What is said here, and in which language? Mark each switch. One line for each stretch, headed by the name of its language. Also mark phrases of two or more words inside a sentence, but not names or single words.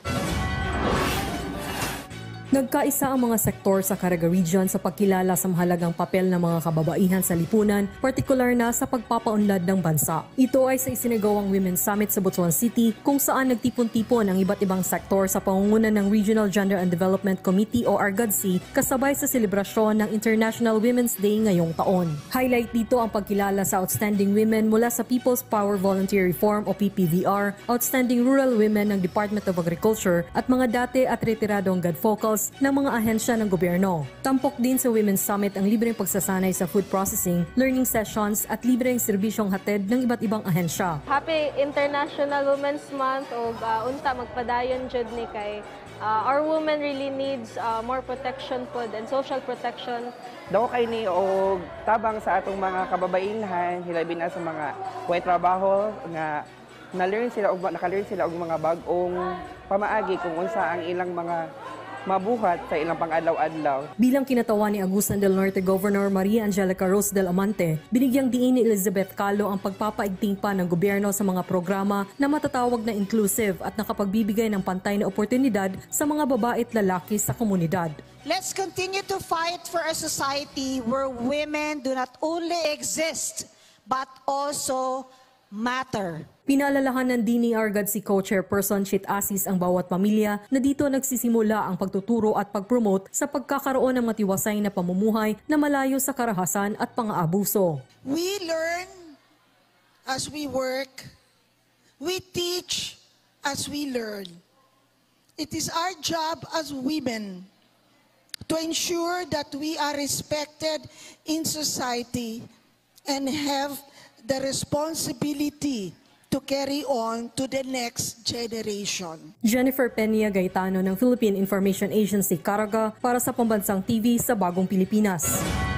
Filipino: Nagkaisa ang mga sektor sa Caraga Region sa pagkilala sa mahalagang papel ng mga kababaihan sa lipunan, partikular na sa pagpapaunlad ng bansa. Ito ay sa isinagawang Women's Summit sa Butuan City kung saan nagtipon-tipon ang iba't ibang sektor sa pangunguna ng Regional Gender and Development Committee o RGADC kasabay sa selebrasyon ng International Women's Day ngayong taon. Highlight dito ang pagkilala sa
English: outstanding women
Filipino: mula sa People's Power Volunteer Reform o PPVR,
English: outstanding rural women
Filipino: ng Department of Agriculture at mga dati at retiradong gadfocals ng mga ahensya ng gobyerno. Tampok din sa Women's Summit ang libreng pagsasanay sa
English: food processing, learning sessions
Filipino: at libreng serbisyong hatid ng iba't ibang ahensya.
English: Happy International Women's Month
Cebuano: o unta magpadayon jud ni kay
English: our women really needs more protection pod and social protection.
Cebuano: Daw kay ni og tabang sa atong mga kababailhan, hilabi na sa mga way trabaho nga naka-learn sila og mga bag-ong pamaagi kung unsa ang ilang mga mabuhat sa ilang pang-adlaw-adlaw.
Filipino: Bilang kinatawan ni Agusan del Norte Governor Maria Angelica Rose del Amante, binigyang diin ni Elizabeth Calo ang pagpapaigting pa ng gobyerno sa mga programa na matatawag na inclusive at nakapagbibigay ng pantay na oportunidad sa mga babae at lalaki sa komunidad.
English: Let's continue to fight for a society where women do not only exist but also matter.
Filipino: Pinalalahanan din ni RGADC Co-Chairperson Chit Asis ang bawat pamilya na dito nagsisimula ang pagtuturo at pag-promote sa pagkakaroon ng matiwasay na pamumuhay na malayo sa karahasan at pang-aabuso.
English: We learn as we work. We teach as we learn. It is our job as women to ensure that we are respected in society and have the responsibility to carry on to the next generation.
Filipino: Jennifer Peña Gaetano ng Philippine Information Agency Caraga para sa Pambansang TV sa Bagong Pilipinas.